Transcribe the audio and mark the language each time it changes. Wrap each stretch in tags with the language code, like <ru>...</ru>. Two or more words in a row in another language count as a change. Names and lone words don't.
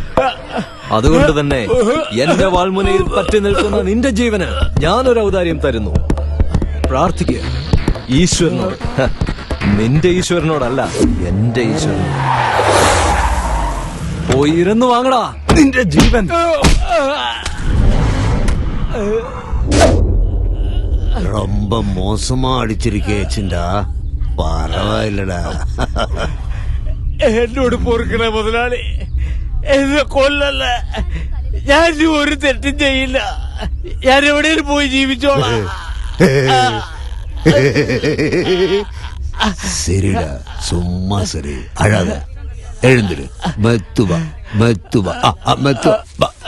<ml>അതുകൊണ്ട് തന്നെ എന്റെ വാൾമുനയിൽ പറ്റി നിൽക്കുന്ന നിന്റെ ജീവന് ഞാനൊരു ഔദാര്യം തരുന്നു. പ്രാർത്ഥിക്കുക ഈശ്വരനോട്. നിന്റെ ഈശ്വരനോടല്ല, എന്റെ ഈശ്വരനോട്. പോയി ഇരുന്ന് വാങ്ങടാ നിന്റെ ജീവൻ.</ml> <ta>ரொம்ப மோசமா அடிச்சிருக்கேச்சுண்டா. பரவாயில்லடா.</ta> <ml>എന്നോട് പൊറുക്കണ മുതലാളി, എന്നെ കൊല്ലല്ല. ഞാൻ ഒരു തെറ്റും ചെയ്യില്ല. ഞാൻ എവിടെയും പോയി ജീവിച്ചോളാം.</ml> <ta>சரிடா, சும்மா சரி, அழாத. எழுந்துரு. மெத்துவா மெத்துவா மெத்துவா.</ta>